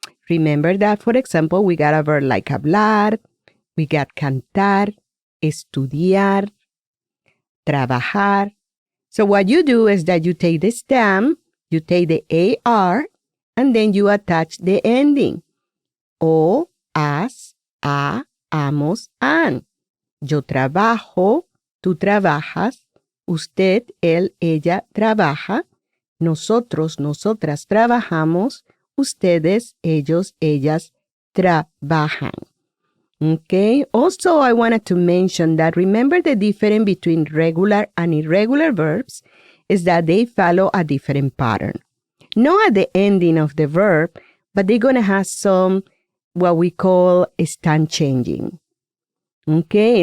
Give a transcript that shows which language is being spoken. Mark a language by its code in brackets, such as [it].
[en] Remember that, for example, we got a verb like hablar, we got cantar, estudiar, trabajar. So what you do is that you take the stem, you take the AR, and then you attach the ending. [es] O, as, a, amos, an. Yo trabajo, tú trabajas, usted, él, ella trabaja, nosotros, nosotras trabajamos, ustedes, ellos, ellas trabajan. [en] Okay. Also, I wanted to mention that remember the difference between regular and irregular verbs is that they follow a different pattern. Not at the ending of the verb, but they're going to have some what we call stand changing. Okay.